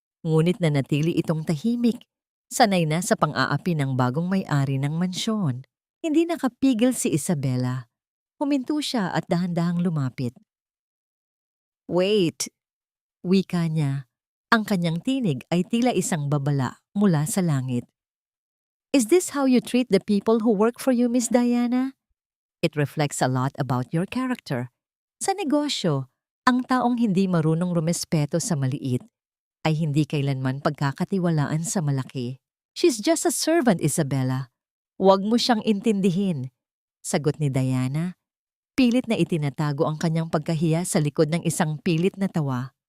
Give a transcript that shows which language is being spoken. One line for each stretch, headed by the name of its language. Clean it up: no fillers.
Filipino: Ngunit nanatili itong tahimik. Sanay na sa pang-aapi ng bagong may-ari ng mansyon. Hindi nakapigil si Isabela. Huminto siya at dahan-dahang lumapit. Wait! Wika niya. Ang kanyang tinig ay tila isang babala mula sa langit.
English: Is this how you treat the people who work for you, Miss Diana? It reflects a lot about your character.
Filipino: Sa negosyo, ang taong hindi marunong rumespeto sa maliit ay hindi kailanman pagkakatiwalaan sa malaki.
English: She's just a servant, Isabela.
Filipino: Huwag mo siyang intindihin. Sagot ni Diana. Pilit na itinatago ang kanyang pagkahiya sa likod ng isang pilit na tawa.